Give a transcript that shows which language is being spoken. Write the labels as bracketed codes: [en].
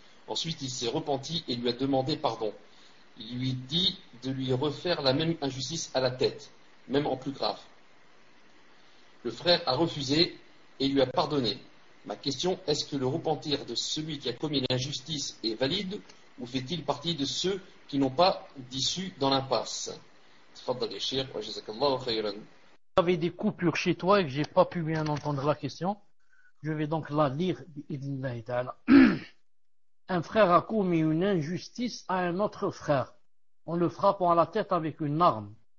[fr] Ensuite, il s'est repenti et lui a demandé pardon. Il lui dit de lui refaire la même injustice à la tête, même en plus grave. Le frère a refusé et lui a pardonné. Ma question, est-ce que le repentir de celui qui a commis l'injustice est valide ou fait-il partie de ceux qui n'ont pas d'issue dans l'impasse? [ar] تفضل يا شيخ وجزاك الله خيرا. [fr] J'avais des coupures chez toi et que j'ai pas pu bien entendre la question. Je vais donc la lire. Bi'idhnillahi ta'ala. Un frère a commis une injustice à un autre frère en le frappant à la tête avec une arme.